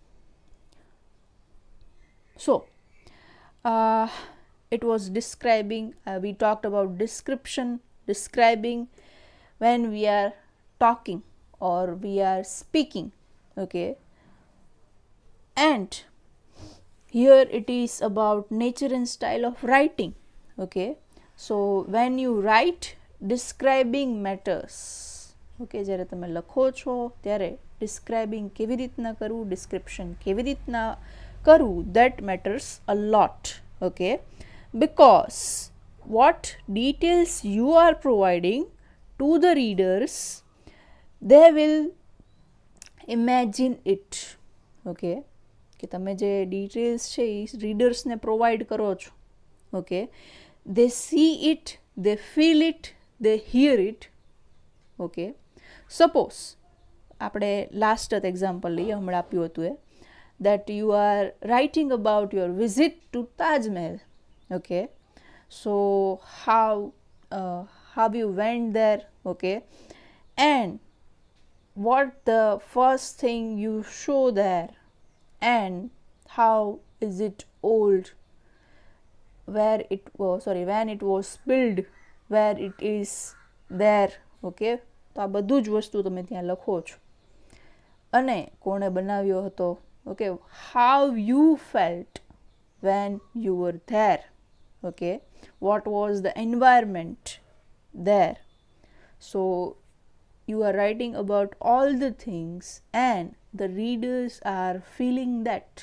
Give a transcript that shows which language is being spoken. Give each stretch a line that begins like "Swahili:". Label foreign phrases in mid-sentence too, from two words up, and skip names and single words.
English: So it was describing, we talked about description, describing when we are talking or we are speaking. Okay, and here it is about nature and style of writing. Okay, so when you write, describing matters.
Gujarati: ઓકે, જ્યારે તમે લખો છો ત્યારે ડિસ્ક્રાઇબિંગ કેવી રીતના કરવું, ડિસ્ક્રિપ્શન કેવી રીતના કરવું,
English: that matters a lot. Okay, because what details you are providing to the readers, they will imagine it.
Gujarati: Okay, કે તમે જે ડિટેલ્સ છે એ રીડર્સને પ્રોવાઈડ કરો છો.
English: ઓકે, they see it, they feel it, they hear it.
Gujarati: ઓકે, સપોઝ આપણે
English: last example
Gujarati: લઈએ, હમણાં આપ્યું હતું એ,
English: that you are writing about your visit to Taj Mahal. Okay, so how you went there. Okay, and what the first thing you show there, and how is it old, where it was, when it was built, where it is there.
Gujarati: Okay, તો આ બધું જ વસ્તુ તમે ત્યાં લખો છો. અને કોણે બનાવ્યો હતો.
English: Okay, how you felt when you were there. Okay, what was the environment there. So you are writing about all the things and the readers are feeling that.